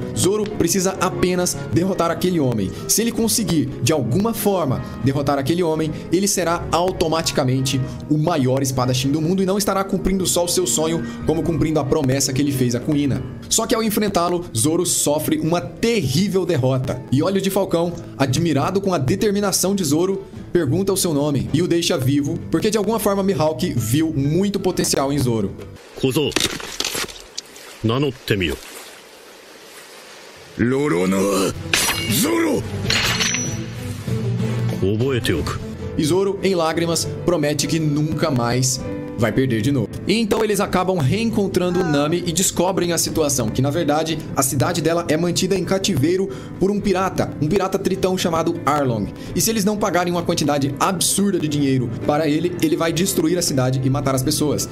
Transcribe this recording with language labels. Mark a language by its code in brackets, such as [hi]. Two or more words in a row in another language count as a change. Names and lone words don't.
[pt] Zoro precisa apenas derrotar aquele homem. Se ele conseguir, de alguma forma, derrotar aquele homem, ele será automaticamente o maior espadachim do mundo e não estará cumprindo só o seu sonho, como cumprindo a promessa que ele fez a Kuina. Só que ao enfrentá-lo, Zoro sofre uma terrível derrota. E Olhos de Falcão, admirado com a determinação de Zoro, pergunta o seu nome e o deixa vivo, porque de alguma forma Mihawk viu muito potencial em Zoro. [ja] 小僧名乗ってみよ。ロロノアゾロ。覚えておく。 [pt] E Zoro, em lágrimas, promete que nunca mais vai perder de novo. E então eles acabam reencontrando Nami e descobrem a situação, que na verdade a cidade dela é mantida em cativeiro por um pirata tritão chamado Arlong. E se eles não pagarem uma quantidade absurda de dinheiro para ele, ele vai destruir a cidade e matar as pessoas.